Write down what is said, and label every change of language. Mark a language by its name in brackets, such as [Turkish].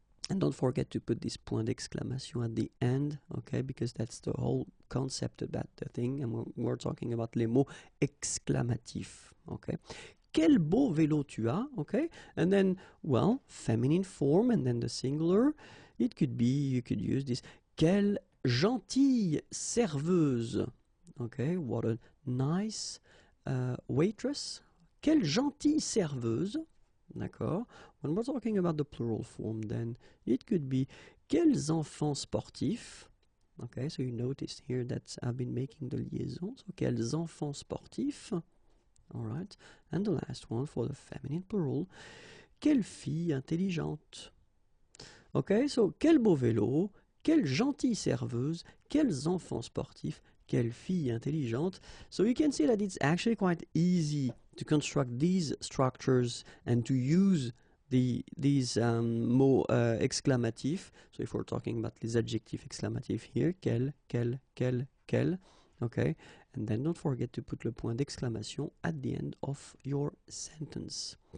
[English] And don't forget to put this point d'exclamation at the end, okay, because that's the whole concept about the thing, and we're talking about [French] les mots exclamatifs, [English] okay. [French] Quel beau vélo tu as, [English] okay? And then, well, feminine form, and then the singular. It could be, you could use this, [French] quelle gentille serveuse. [English] Okay, what a nice waitress. [French] Quelle gentille serveuse. D'accord. [English] When we're talking about the plural form, then it could be [French] quels enfants sportifs. [English] Okay, so you notice here that I've been making the liaison. [French] So quels enfants sportifs. [English] All right. And the last one for the feminine plural. [French] Quelle fille intelligente. [English] Okay, so [French] quel beau vélo. Quelle gentille serveuse, quels enfants sportifs, quelle fille intelligente. [English] So you can see that it's actually quite easy to construct these structures and to use these [French] mots exclamatifs. [English] So if we're talking about [French] les adjectifs exclamatifs [English] here, quel, quel, okay, and then don't forget to put le point d'exclamation at the end of your sentence.